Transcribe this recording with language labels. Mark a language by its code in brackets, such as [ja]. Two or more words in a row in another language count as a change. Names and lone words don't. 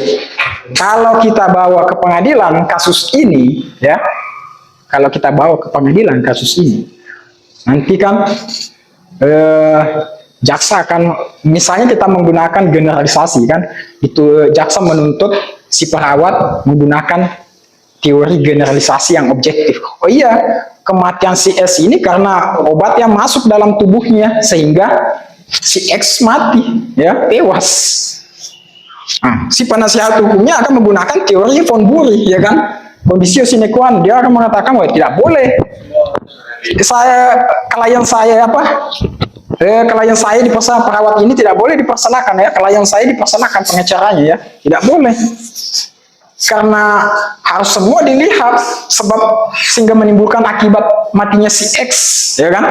[id] Kalau kita bawa ke pengadilan kasus ini, ya, kalau kita bawa ke pengadilan kasus ini, nanti kan jaksa akan, misalnya kita menggunakan generalisasi kan, itu jaksa menuntut si perawat menggunakan teori generalisasi yang objektif. Oh iya, kematian si S ini karena obat yang masuk dalam tubuhnya sehingga si X mati, ya, tewas. Nah, si penasihat hukumnya akan menggunakan teori von Bury, ya kan, [la] conditio sine qua non. [id] Dia akan mengatakan bahwa tidak boleh klien saya dipersanakan, perawat ini tidak boleh dipersanakan, ya, klien saya dipersanakan pengacaranya, ya, tidak boleh, karena harus semua dilihat sebab sehingga menimbulkan akibat matinya si X, ya kan.